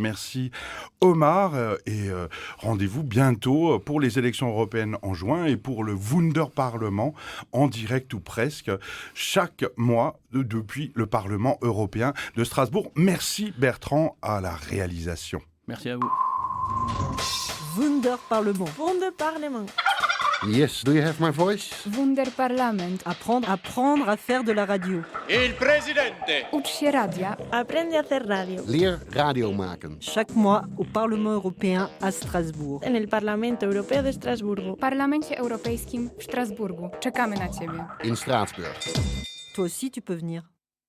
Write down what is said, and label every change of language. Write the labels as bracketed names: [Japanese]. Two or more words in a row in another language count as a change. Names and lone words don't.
[French] Merci Omar et rendez-vous bientôt pour les élections européennes en juin et pour le Wunderparlement en direct ou presque chaque mois depuis le Parlement européen de Strasbourg. Merci Bertrand à la réalisation. Merci à vous. Wunderparlement. Wunderparlement. [English] Yes, do you have my voice? Wunderparlament. [French] Apprendre à faire de la radio. [Polish] Ucz się radia. [Spanish] Aprende a hacer radio. [Dutch] Leer radio maken. [French] Chaque mois au Parlement européen à Strasbourg. [Spanish] En el Parlamento Europeo de Estrasburgo. [Polish] W Parlamencie Europejskim w Strasburgu. Czekamy na Ciebie. [Dutch] In Straatsburg. [French] Toi aussi, tu peux venir.